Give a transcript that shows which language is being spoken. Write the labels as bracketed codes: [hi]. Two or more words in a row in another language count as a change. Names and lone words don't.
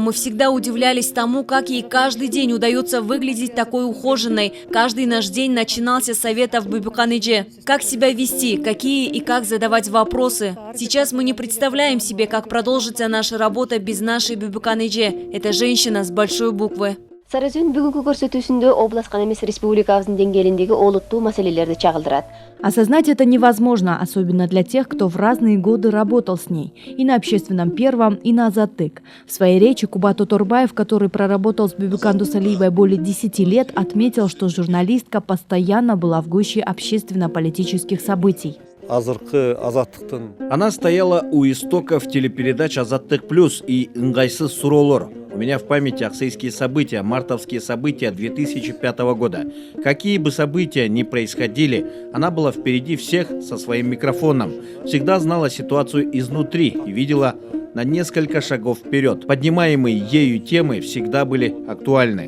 [ru] Мы всегда удивлялись тому, как ей каждый день удается выглядеть такой ухоженной. Каждый наш день начинался с советов Бибикан Эже. Как себя вести, какие и как задавать вопросы. Сейчас мы не представляем себе, как продолжится наша работа без нашей Бибикан Эже. Это женщина с большой буквы. [ky] Саразүн бүгүнкү көрсөтүүсүндө областка эмес республикабыздын деңгээлиндеги олуттуу маселелерди чагылдырат. [ru] Осознать это невозможно, особенно для тех, кто в разные годы работал с ней. И на Общественном первом, и на Азаттык. В своей речи Кубат Оторбаев, который проработал с Бибикан Досалиевой более 10 лет, отметил, что журналистка постоянно была в гуще общественно-политических событий. Она стояла у истоков телепередач «Азаттык плюс» и «Ыңгайсыз суроолор». У меня в памяти аксайские события, мартовские события 2005 года. Какие бы события ни происходили, она была впереди всех со своим микрофоном. Всегда знала ситуацию изнутри и видела на несколько шагов вперед. Поднимаемые ею темы всегда были актуальны.